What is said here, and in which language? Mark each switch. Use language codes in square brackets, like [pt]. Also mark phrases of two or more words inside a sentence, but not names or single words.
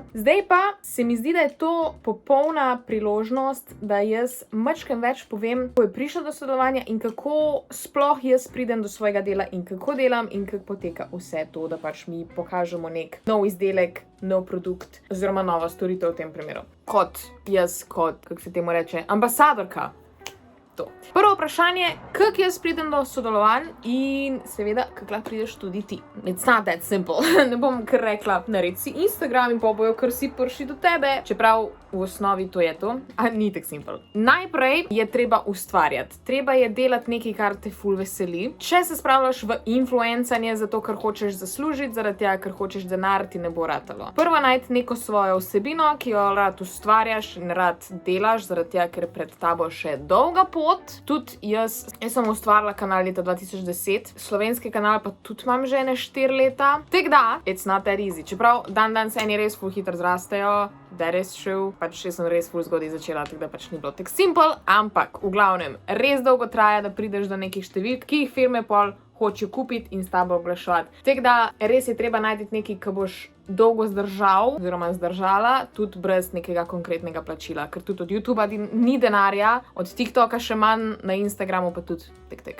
[sl] Zdaj pa se mi zdi, da je to popolna priložnost, da jaz mačkam več povem, kako je prišlo do sodelovanja in kako sploh jaz pridem do svojega dela in kako delam in kako poteka vse to, da pač mi pokažemo nek nov izdelek, nov produkt oziroma nova storitev v tem primeru. Kot jaz, kako se temu reče, ambasadorka. To. Prvo vprašanje, kako jaz pridem do sodelovanj in seveda, kako lahko prideš tudi ti. [en] It's not that simple. [sl] Ne bom kar rekla, naredi si Instagram in pa bojo kar si prišli do tebe, čeprav v osnovi to je to, a ni tak simple. Najprej je treba ustvarjati. Treba je delati nekaj, kar te ful veseli. Če se spravljaš v influencanje zato, ker hočeš zaslužiti, zaradi tega, ker hočeš denar, ti ne bo ratalo. Prvo najti neko svojo vsebino, ki jo rad ustvarjaš in rad delaš, zaradi tega, ker pred tabo še dolga pot. Tudi jaz sem ustvarila kanal leta 2010, slovenski kanal pa tudi imam že ene 4 leta. Tako da, [en] it's not that easy. [sl] Čeprav dan se eni res ful hitro zrastejo, [en] that is true. [sl] Pač jaz sem res ful zgodaj začela, tako da pač ni bilo tako simple, ampak v glavnem, res dolgo traja, da prideš do nekih številk, ki jih firme pol hočejo kupiti in s tabo oglaševati. Tako da, res je treba najti nekaj, ki boš dolgo zdržal oziroma zdržala, tudi brez nekega konkretnega plačila, ker tudi od YouTubea ni denarja, od TikToka še manj, na Instagramu pa tudi tek.